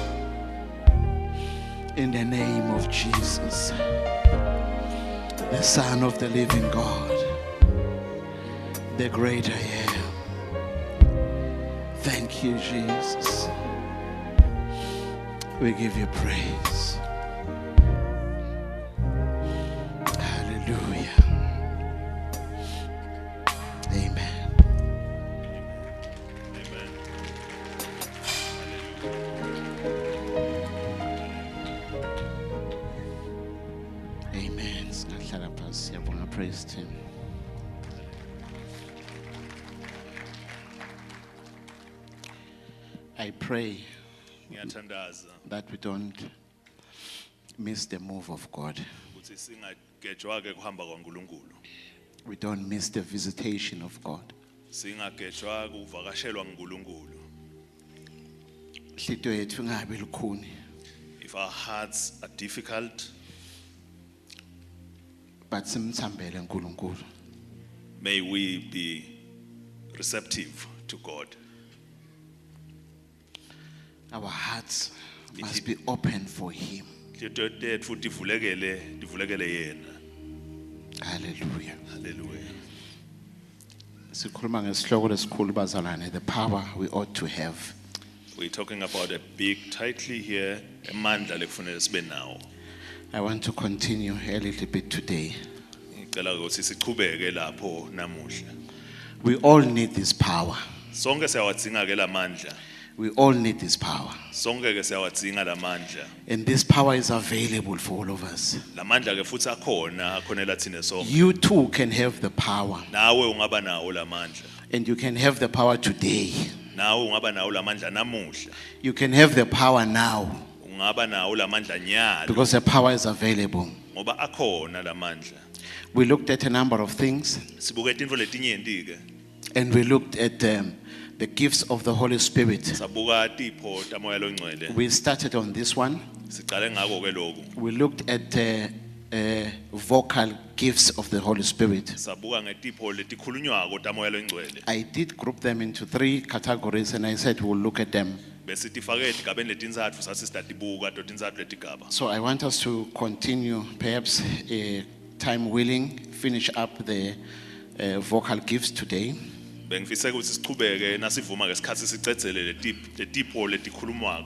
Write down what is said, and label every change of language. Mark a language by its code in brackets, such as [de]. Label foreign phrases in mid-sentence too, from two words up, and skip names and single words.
[en] In the name of Jesus, the Son of the living God, the great I am. Thank you, Jesus. We give you praise. Hallelujah. Amen. Amen. [zu] Singahlala phansi, siyabonga, [en] praise team. I pray [zu] Ngiyathandaza [en] that we don't miss the move of God. [zu] ukuthi singagejwa ke kuhamba kwaNkulunkulu. [en] We don't miss the visitation of God. [zu] Singagejwa kuvakashelwa nguNkulunkulu. Inhliziyo yethu ingabi lukhuni. [en] If our hearts are difficult, [zu] But simthambele uNkulunkulu. [en] may we be receptive to God. Our hearts must be open for Him. [zu] Inhliziyo yethu divulekele yena. [en] Hallelujah. Hallelujah. [ss] Sikhuluma ngesihloko lesikhulu bazalwane, [en] the power we ought to have. We're talking about a big title here, [ss] amandla lekufanele sibe nawo. [en] I want to continue a little bit today. [zu] Ngicela ukuthi siqhubeke lapho namuhla. [en] We all need this power. [ss] Sonke siyawadzinga ke lamandla. [en] We all need this power. [ss] Sonke ke siyawadzinga lamandla. [en] And this power is available for all of us. [ss] Lamandla ke futhi akhonela thina sonke. [en] You too can have the power. [ss] Nawe ungaba nawo lamandla. [en] And you can have the power today. [ss] Nawe ungaba nawo lamandla namuhla. [en] You can have the power now. [ss] Ungaba nawo lamandla nyalo [en] Because the power is available. [ss] ngoba akhona lamandla. [en] We looked at a number of things. [ss] Sibuke intfo letinyenti ke. [en] And we looked at the gifts of the Holy Spirit. [ss] Sabuka tipho tamoya longcwele. [en] We started on this one. [ss] Sicale ngako ke lokho. [en] We looked at vocal gifts of the Holy Spirit. [ss] Sabuka ngetipho letikhulunywako tamoya longcwele. [en] I did group them into 3 categories and I said we'll look at them. [ss] Bese tifake etigabeni letintsatfu satsi sitatibuka to tintsatfu letigaba. [en] So I want us to continue, perhaps time willing, finish up the vocal gifts today. [ss] Bengifise ukuthi sichubeke nasivuma ke sikhatsi sicedzele letipho letikhulumwako.